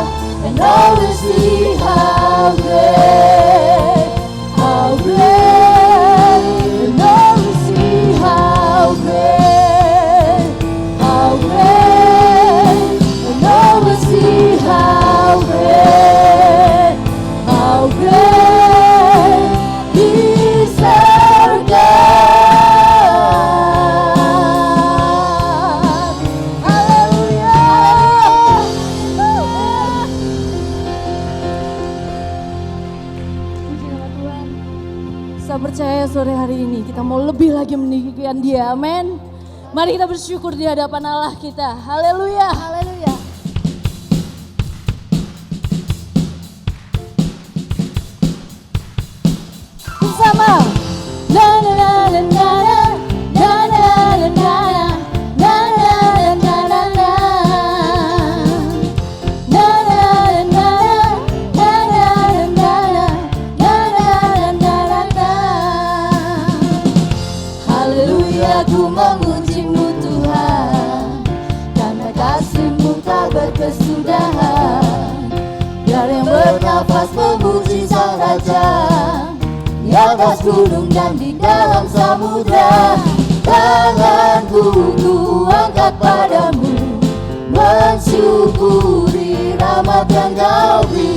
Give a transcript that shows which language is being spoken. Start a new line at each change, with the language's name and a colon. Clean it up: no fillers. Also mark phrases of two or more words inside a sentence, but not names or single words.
English: And all we see how great, and all we see how great, and all we see how great is our God.
Indonesian: Haleluya. Puji nama Tuhan. Saya percaya sore hari ini kita mau lebih lagi meninggikan Dia, amin. Mari kita bersyukur di hadapan Allah kita. Haleluya. Haleluya. Bersama. Na na na na na na na na na na na na na na. Na na na na na na na. Haleluya, ku memuji-Mu Tuhan, karena kasih-Mu tak berkesudahan. Biar yang bernafas memuji Sang Raja, di atas gunung dan di dalam samudra. Tanganku ku angkat padamu, mensyukuri rahmat yang Kau beri.